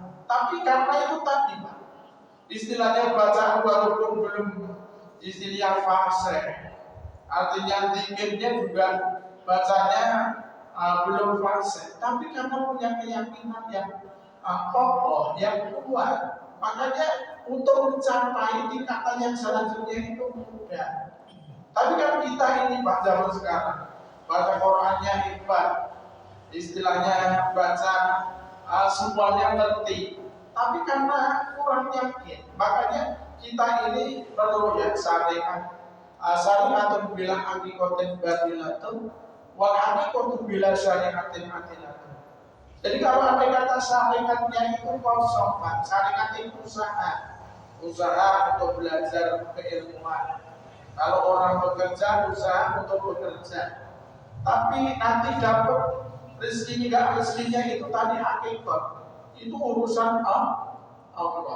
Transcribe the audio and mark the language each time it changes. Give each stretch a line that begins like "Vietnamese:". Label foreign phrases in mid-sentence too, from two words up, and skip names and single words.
Indonesian: Tapi karena itu tadi Pak, istilahnya bacaan walaupun belum istilah fase, artinya zikirnya juga bacanya belum fase, tapi karena punya keyakinan yang kokoh, yang kuat, makanya untuk mencapai tingkatan yang selanjutnya itu mudah. Tapi kan kita ini Pak zaman sekarang baca Qurannya hebat, istilahnya baca semuanya ngerti, tapi karena kurang yakin, makanya kita ini perlu ya
Arabic: شريعة بلا حقيقة باطلة والحقيقة بلا شريعة عاطلة.
Indonesian: Jadi kalau ada kata syariatnya itu kosong Pak, syariat itu usaha untuk belajar keilmuan. Kalau orang bekerja, usaha untuk bekerja, tapi nanti dapat rezekinya itu tadi hakikat, itu urusan Allah.